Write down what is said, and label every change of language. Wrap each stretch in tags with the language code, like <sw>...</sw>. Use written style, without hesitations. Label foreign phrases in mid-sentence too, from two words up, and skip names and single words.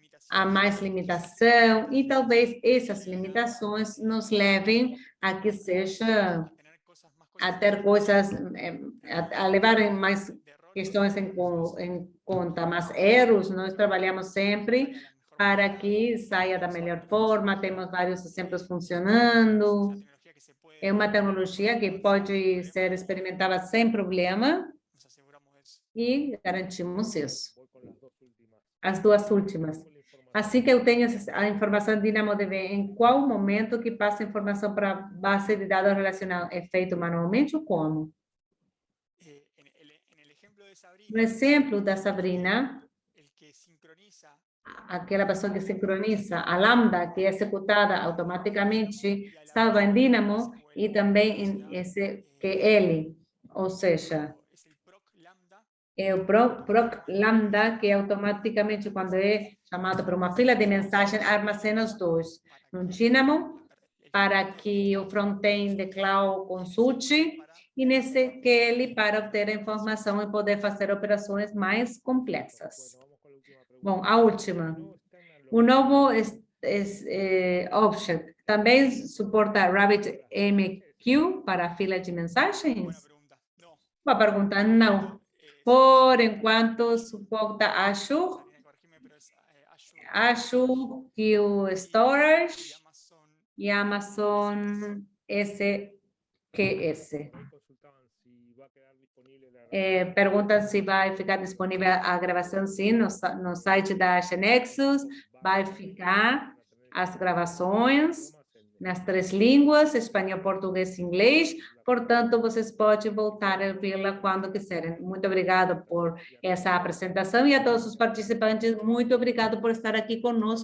<pt>há mais limitação e talvez essas limitações nos levem a que seja a ter coisas, a levar em mais questões em conta, mas erros nós trabalhamos sempre para que saia da melhor forma, temos vários exemplos funcionando, é uma tecnologia que pode ser experimentada sem problema e garantimos isso.</pt> <es>Voy con las dos últimas.</es> <pt>As duas últimas.</pt> <es>Con la información</es> <pt>Assim que eu tenho a informação DynamoDB, em qual momento que passa a informação para a base de dados relacional? É feito manualmente ou como?</pt> <es>En el ejemplo de No Sabrina,</es> <pt>exemplo da Sabrina,</pt> <es>el que sincroniza</es> <pt>aquela pessoa que sincroniza a Lambda, que é executada automaticamente, estava em Dynamo e também em SQL, ou seja,</pt> <es>es el proc lambda</es> <pt>é o proc Lambda, que automaticamente, quando é chamado para uma fila de mensagem, armazena os dois. No Dynamo, para que o front-end de cloud consulte, e nesse SQL para obter a informação e poder fazer operações mais complexas.</pt> <es>Bueno, vamos con la última pregunta.</es> <pt>Bom, a última.</pt> <es>No están</es> <pt>O novo Object também suporta RabbitMQ para a fila de</pt> <es>buena</es> <pt>mensagens?</pt> <es>pregunta. No.</es> <pt>Uma pergunta, não. Por enquanto, suporta Azure,</pt> <es>Sabrina, corregime, pero es Azure Azure Q Storage y</es> <pt>e Amazon SQS.</pt> <es>Ahí consultaban si va a quedar disponible la</es> <pt>Perguntam se vai ficar disponível a gravação, sim, no site da Genexus. Vai ficar as gravações nas 3 línguas, espanhol, português e inglês. Portanto, vocês podem voltar a vê-la quando quiserem. Muito obrigado por essa apresentação e a todos os participantes, muito obrigado por estar aqui conosco.</pt>